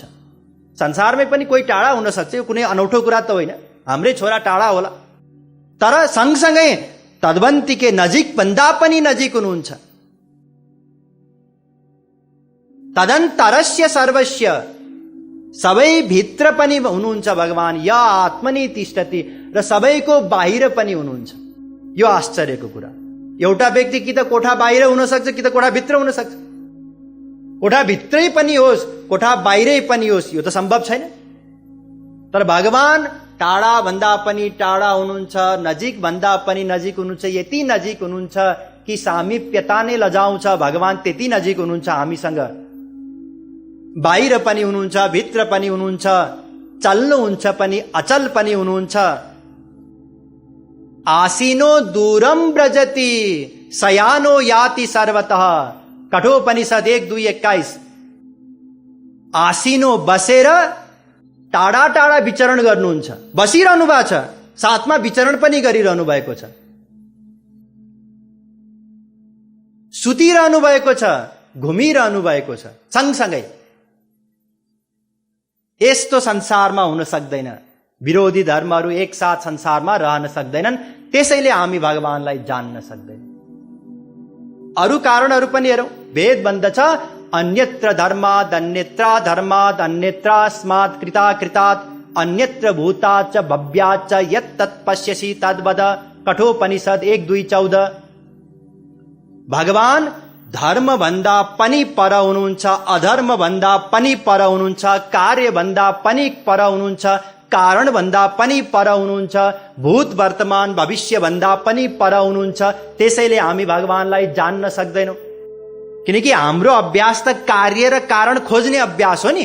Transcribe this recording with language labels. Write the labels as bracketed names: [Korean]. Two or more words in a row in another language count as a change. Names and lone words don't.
[Nepali] संसारमै पनि कोही टाढा हुन सक्छ, यो कुनै अनौठो कुरा त होइन, हाम्रै छोरा टाढा होला, तर सँगसँगै तद्वन्तिके नजिक भन्दा पनि नजिक हुनुहुन्छ। [Sanskrit] तदन्तरस्य सर्वस्य, [Nepali] सबै भित्र पनि हुनुहुन्छ भगवान, [Sanskrit] या आत्मनि तिष्ठति, [Nepali] र सबैको बाहिर पनि हुनुहुन्छ। यो आश्चर्यको कुरा। एउटा व्यक्ति कि त कोठा बाहिर हुन सक्छ, कि त कोठा भित्र हुन सक्छ। कोठा भित्रै पनि होस्, कोठा बाहिरै पनि होस्, यो त सम्भव छैन। तर भगवान टाढा भन्दा पनि टाढा हुनुहुन्छ, नजिक भन्दा पनि नजिक हुनुहुन्छ। यति नजिक हुनुहुन्छ कि सामिप्यता नै लजाउँछ। भगवान त्यति नजिक हुनुहुन्छ हामीसँग, बाहिर पनि हुनुहुन्छ, भित्र पनि हुनुहुन्छ, चल्नुहुन्छ पनि अचल पनि हुनुहुन्छ। [Sanskrit] आसीनो दूरम व्रजति शयानो याति सर्वतः, कठोपनिषद 1:2:21। [Nepali] आसीनो बसेर टाढा टाढा विचरण गर्नुहुन्छ, बसिरहनु भएको छ, साथमा विचरण पनि गरिरहनु भएको छ, सुतिरहनु भएको छ, घुमिरहनु भएको छ सँगसँगै। यस्तो संसारमा हुन सक्दैन। विरोधी धर्महरू एकसाथ संसारमा रहन सक्दैनन्। त्यसैले हामी भगवानलाई जान्न सक्दैन। अरू कारणहरू पनि हेरौं। वेद भन्दछ [Sanskrit] अन्यत्र धर्माद् अन्यत्र धर्माद् अन्यत्रास्मात् कृतात् अन्यत्र भूताच्च भव्याच्च यत् तत् पश्यसि तद्वद। कठोपनिषद 1:2:14। [Nepali] भगवान धर्म भन्दा पनि पर हुनुहुन्छ, अधर्म भन्दा पनि पर हुनुहुन्छ, कार्य भन्दा पनि पर हुनुहुन्छ, कारण भन्दा पनि पर हुनुहुन्छ, भूत वर्तमान भविष्य भन्दा पनि पर हुनुहुन्छ। त्यसैले हामी भगवानलाई जान्न सक्दैनौं, किनकि हाम्रो अभ्यास त कार्य र कारण खोज्ने अभ्यास हो नि।